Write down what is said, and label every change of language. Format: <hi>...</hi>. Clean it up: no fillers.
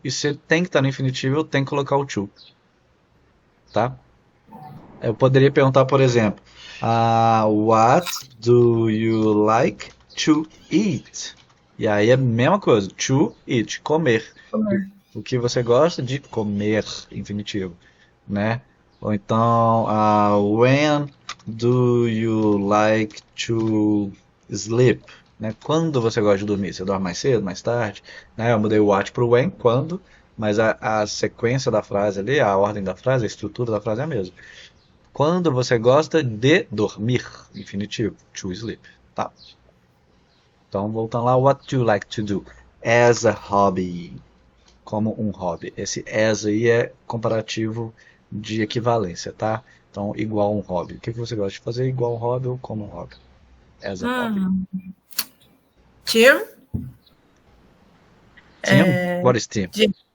<pt>E se ele tem que estar no infinitivo, eu tenho que colocar o to. Tá? Eu poderia perguntar, por exemplo,</pt> <en>what do you like to eat?</en> <pt>E aí é a mesma coisa,</pt> <en>to eat,</en> <pt>comer. Comer. O que você gosta de comer, infinitivo, né? Ou então,</pt> <en>when do you like to sleep?</en> <pt>né? Quando você gosta de dormir? Você dorme mais cedo, mais tarde? Né? Eu mudei o what pro when, quando, mas a sequência da frase ali, a ordem da frase, a estrutura da frase é a mesma. Quando você gosta de dormir? Infinitivo,</pt> <en>to sleep,</en> <pt>tá? Então, voltando lá,</pt> <en>what do you like to do as a hobby?</en> <pt>Como um hobby. Esse as aí é comparativo de equivalência, tá? Então, igual um hobby. O que você gosta de fazer igual um hobby ou como um hobby?</pt> <en>As a hobby. Gym. Team? What is team? Gym.</en>